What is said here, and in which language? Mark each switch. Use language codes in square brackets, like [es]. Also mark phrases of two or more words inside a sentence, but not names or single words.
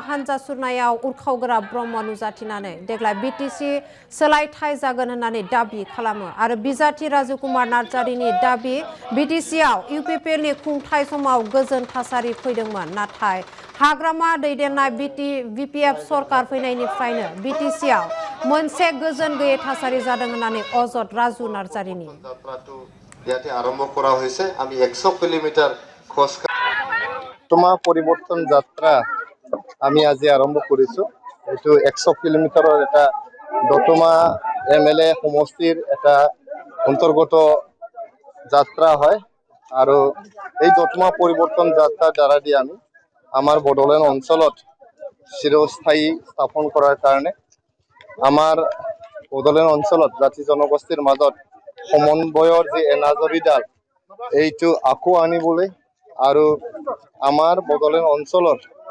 [brx] हान्जा सुरनायाव उरखावग्रा ब्रह्म नुजाथिनानै देग्लाय बिटिसि सोलायथाय जागोन होननानै दाबि खालामो आरो बिजाथि राजु कुमार नार्जारिनि दाबि बिटिसिआव इउपिपिएलनि खुंथाय समाव गोजोन थासारि फैदोंमोन नाथाय हाग्रामा दैदेननाय बिपिएफ सरकार फैनायनिफ्रायनो बिटिसिआव मोनसे गोजोन गैयै थासारि जादों होननानै अजद राजु नार्जारिनि [as] ইয়াতে আৰম্ভ কৰা হৈছে আমি 100 কিলোমিটাৰ খোজ দতমা পৰিৱৰ্তন যাত্ৰা আমি আজি আৰম্ভ কৰিছো এটো 100 কিলোমিটাৰৰ এটা দতমা এমএলএ সমষ্টিৰ এটা অন্তৰ্গত যাত্ৰা হয় আৰু এই দতমা পৰিৱৰ্তন যাত্ৰা দ্বাৰা দি আমি আমাৰ বড়োলেণ্ড অঞ্চলত চিৰস্থায়ী স্থাপন কৰাৰ কাৰণে আমাৰ বড়োলেণ্ড অঞ্চলত জাতি জনগোষ্ঠীৰ মাজত সমন্বয়ৰ যে এনাজৰীডাল এইটো আকৌ আনিবলৈ আৰু আমাৰ বড়োলেণ্ড অঞ্চলত